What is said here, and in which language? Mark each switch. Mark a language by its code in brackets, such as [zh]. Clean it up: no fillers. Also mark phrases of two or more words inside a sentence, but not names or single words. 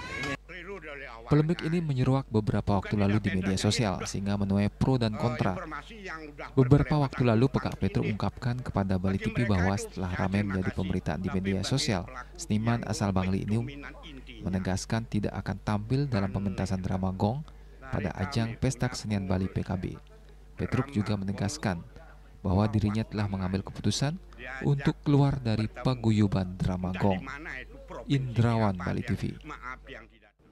[id] Polemik ini menyeruak beberapa waktu lalu di media sosial sehingga menuai pro dan kontra. Beberapa waktu lalu Pekak Petruk ungkapkan kepada Bali TV bahwa setelah ramai menjadi pemberitaan di media sosial, seniman asal Bangli ini menegaskan tidak akan tampil dalam pementasan drama gong pada ajang Pesta Kesenian Bali PKB. Petruk juga menegaskan bahwa dirinya telah mengambil keputusan untuk keluar dari paguyuban drama gong. Indrawan, Bali TV.